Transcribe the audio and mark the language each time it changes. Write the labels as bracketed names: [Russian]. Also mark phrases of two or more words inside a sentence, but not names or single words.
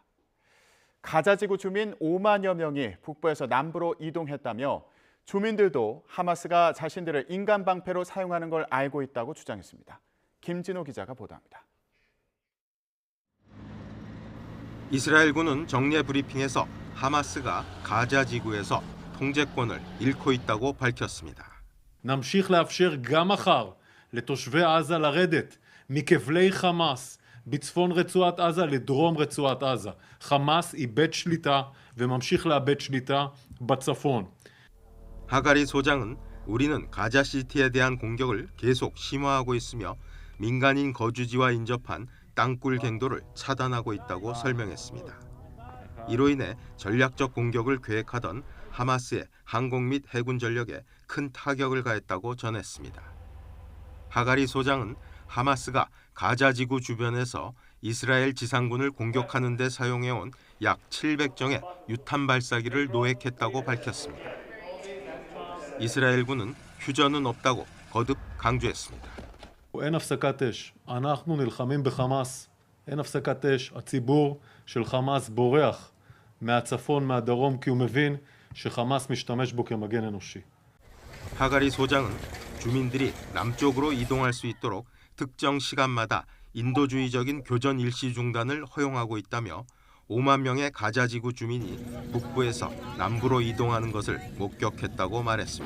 [Korean] 가자 지구 주민 5만여 명이 북부에서 남부로 이동했다며 주민들도 하마스가 자신들을 인간 방패로 사용하는 걸 알고 있다고 주장했습니다. 김진호 기자가 보도합니다. 이스라엘군은 정례 브리핑에서 하마스가 가자 지구에서 통제권을 잃고 있다고 밝혔습니다. [Hebrew] נמשיך לאפשר גם מחר לתושבי עזה לרדת מכבלי חמאס בצפון רצועת עזה לדרום רצועת עזה. חמאס איבד שליטה וממשיך לאבד שליטה בצפון. [Korean] 하가리 소장은 우리는 가자시티에 대한 공격을 계속 심화하고 있으며 민간인 거주지와 인접한 땅굴 갱도를 차단하고 있다고 설명했습니다. 이로 인해 전략적 공격을 계획하던 하마스의 항공 및 해군 전력에 큰 타격을 가했다고 전했습니다. 하가리 소장은 하마스가 가자 지구 주변에서 이스라엘 지상군을 공격하는 데 사용해온 약 700정의 유탄 발사기를 노획했다고 밝혔습니다. 이스라엘군은 휴전은 없다고 거듭 강조했습니다. [Hebrew] אין הפסקת אש. אנחנו נלחמים בחמאס. אין הפסקת אש. הציבור של חמאס בורח מהצפון, מהדרום, כי הוא מבין שחמאס משתמש בו כמגן אנושי. [Korean] 하가리 소장은 주민들이 남쪽으로 이동할 수 있도록 특정 시간마다 인도주의적인 교전 일시 중단을 허용하고 있다며 5만 명의 가자 지구 주민이 북부에서 남부로 이동하는 것을 목격했다고 말했습니다.